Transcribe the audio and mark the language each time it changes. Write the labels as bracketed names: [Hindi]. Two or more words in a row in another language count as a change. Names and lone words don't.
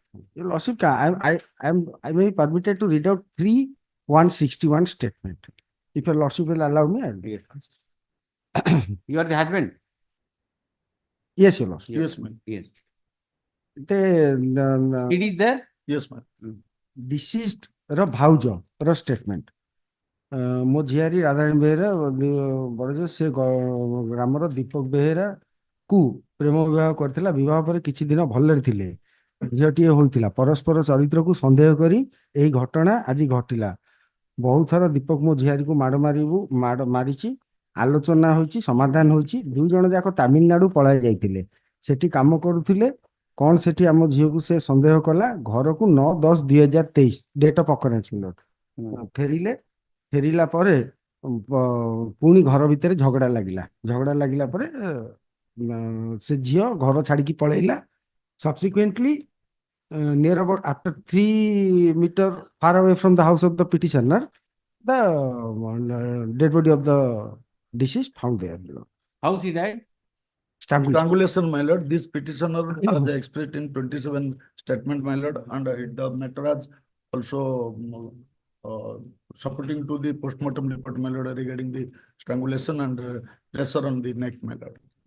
[English] Your Lordship, I may be permitted to read out 3/161 statement. If your Lordship will allow me, I'll read. You are the husband? Yes, your Lordship. Yes, ma'am. Yes. It is there? Yes, ma'am. [Odia] Deceased ର ଭାଉଜ ର statement. ମୋ ଝିଆରୀ ରାଧାରାଣୀ ବେହେରା ବଡ ସେ ଗ୍ରାମର ଦୀପକ ବେହେରା କୁ ପ୍ରେମ ବିବାହ କରିଥିଲା। ବିବାହ ପରେ କିଛି ଦିନ ଭଲରେ ଥିଲେ। ଝିଅଟିଏ ହୋଇଥିଲା। ପରସ୍ପର ଚରିତ୍ରକୁ ସନ୍ଦେହ କରି ଏହି ଘଟଣା ଆଜି ଘଟିଲା। ବହୁତ ଥର ଦୀପକ ମୋ ଝିଆରୀକୁ ମାଡ଼ ମାରିଛି। ଆଲୋଚନା ହୋଇଛି, ସମାଧାନ ହୋଇଛି। ଦୁଇ ଜଣ ଯାକ ତାମିଲନାଡୁ ପଳାଇ ଯାଇଥିଲେ। ସେଠି କାମ କରୁଥିଲେ। କଣ ସେଠି ଆମ ଝିଅକୁ ସେ ସନ୍ଦେହ କଲା। ଘରକୁ 9/10/2023 [English] date of occurrence [Odia] ଫେରିଲେ। ଫେରିଲା ପରେ ପୁଣି ଘର ଭିତରେ ଝଗଡା ଲାଗିଲା ପରେ ସେ ଝିଅ ଘର ଛାଡିକି ପଳେଇଲା। [English] Subsequently, near about after 3 meters far away from the house of the petitioner, the dead body of the deceased found there. How she died? Strangulation, my lord. This petitioner has expressed in 27 statement, my lord, and the matter has also supporting to the postmortem report, my lord, regarding the strangulation and pressure on the neck, my lord.